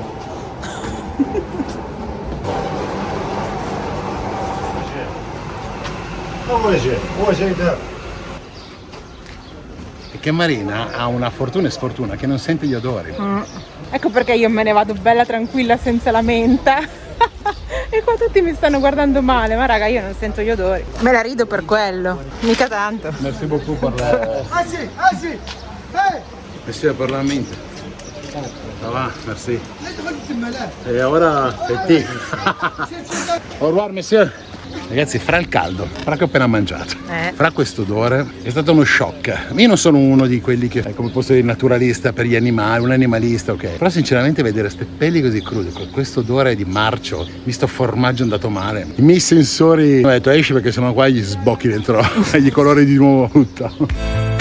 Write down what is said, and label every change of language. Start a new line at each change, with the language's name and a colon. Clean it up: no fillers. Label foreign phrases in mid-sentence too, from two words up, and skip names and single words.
Italian: Perché Marina ha una fortuna e sfortuna che non sente gli odori. Ecco perché io me ne vado bella tranquilla senza la menta. E qua tutti mi stanno guardando male, ma raga, io non sento gli odori. Me la rido per quello, mica tanto.
French: Merci beaucoup
Italian: per la... Monsieur per la mente.
French: Ça va, merci.
Italian: E ora
French: petit. Au revoir, monsieur.
Italian: Ragazzi, fra il caldo, fra che ho appena mangiato, fra questo odore, è stato uno shock. Io non sono uno di quelli che è, come posso dire, naturalista per gli animali, un animalista, ok. Però sinceramente vedere ste pelli così crude, con questo odore di marcio, visto formaggio andato male, i miei sensori, ho detto esci perché sennò qua gli sbocchi dentro, gli colori di nuovo tutto.